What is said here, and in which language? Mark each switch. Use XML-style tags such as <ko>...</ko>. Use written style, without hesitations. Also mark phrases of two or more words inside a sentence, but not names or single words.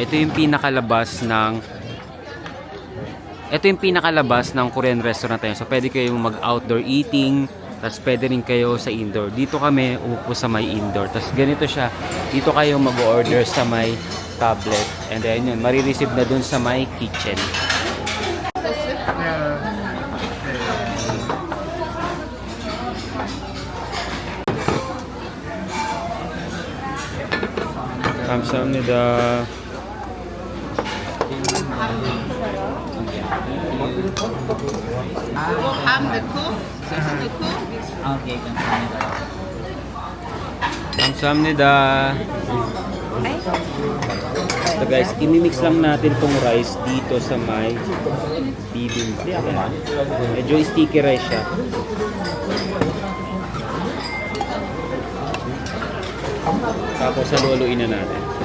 <tl>Ito yung pinakalabas ng Korean restaurant tayo. So, pwede kayong mag-</tl> <en>outdoor eating,</en> <tl>tapos pwede rin kayo sa indoor. Dito kami upo sa may indoor. Tapos ganito siya. Dito kayo mag-order sa may tablet. And then yun, marireceive na dun sa may kitchen.</tl> <ko>감사합니다. ham 넣고, 소스 넣고. Okay, 감사합니다. 감사합니다.</ko> <tl>So guys, imimix lang natin tong rice dito sa may bibimbap. Ayan. Medyo sticky rice siya. Tapos haluin na natin.</tl>